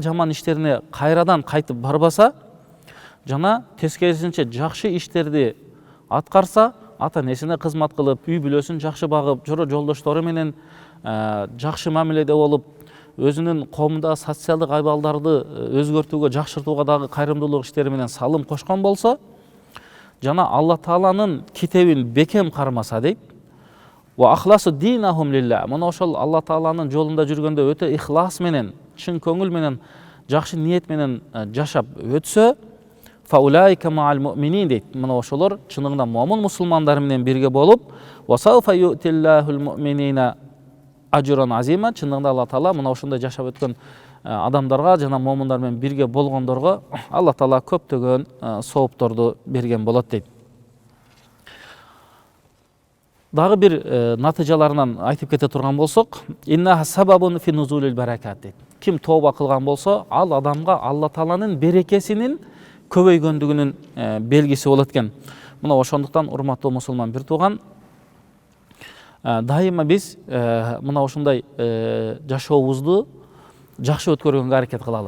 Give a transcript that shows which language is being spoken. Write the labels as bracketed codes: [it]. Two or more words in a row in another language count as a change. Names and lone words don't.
[ky] жаман иштерине кайрадан кайтып барбаса, жана тескерисинче жакшы иштерди аткарса, ата энесине кызмат кылып, үй бүлөсүн жакшы багып, жолдоштору менен жакшы мамиледе болуп, өзүнүн коомундагы социалдык абалдарды өзгөртүүгө, жакшыртууга дагы кайрымдуулук иштери менен салым кошкон болсо, жана Алла Тааланын китебин бекем кармаса дейт. [ar] وأخلصوا دينهم لله. [ky] Мына ошол Алла Тааланын жолунда жүргөндө өтө ихлас менен, чын көңүл менен, жакшы ниет менен жашап өтсө, [ar] فأولئك مع المؤمنين дейт. [ky] Мына ошолор чынында момун мусулмандар менен бирге болуп, [ar] وسوف يؤت الله المؤمنين أجرا عظيما. [ky] Чынында Алла Таала мына ошондой жашап өткөн адамдарга жана момундар менен бирге болгондорго Алла Таала көптөгөн соопторду берген болот дейт. Дагы бир натыйжаларынан айтып кете турган болсок, [ar] إن سبب في نزول البركات дейт. [ky] Ким тооба кылган болсо, ал адамга Алла Тааланын берекесинин көбөйгөндүгүнүн белгиси болот экен. Мына ошондуктан урматтуу мусулман бир тууган, дайыма биз мына ошондой жашообузду жакшы өткөргөнгө аракет кылалы.